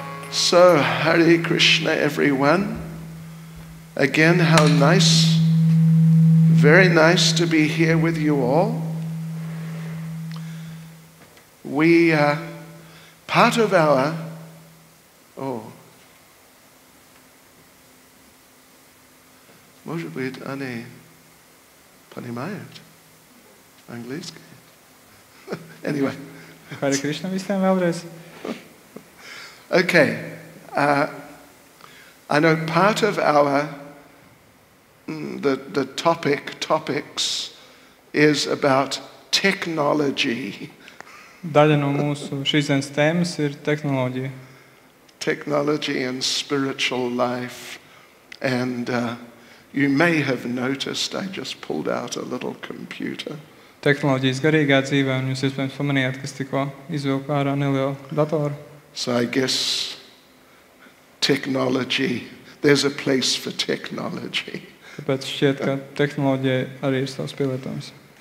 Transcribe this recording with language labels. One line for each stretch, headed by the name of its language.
English: So, Hare Krishna, everyone. Again, how nice, very nice to be here with you all. We, part of our,
Russian: может быть, они понимают английский?
English: Anyway.
Latvian: Hare Krishna visiem vēlreiz.
English: Okay. I know part of our the topics is about technology.
Latvian: Daļa no mūsu šīs dienas tēmas ir tehnoloģija.
English: Technology and spiritual life. And you may have noticed I just pulled out a little computer
Latvian: tehnoloģijas garīgā dzīvē, un jūs iespējams pamanījāt, kas tikko izvilka ārā nelielu datoru.
English: So I guess technology, there's a place for technology.
Latvian: Tāpēc šķiet, ka tehnoloģija arī ir savs pielietojums.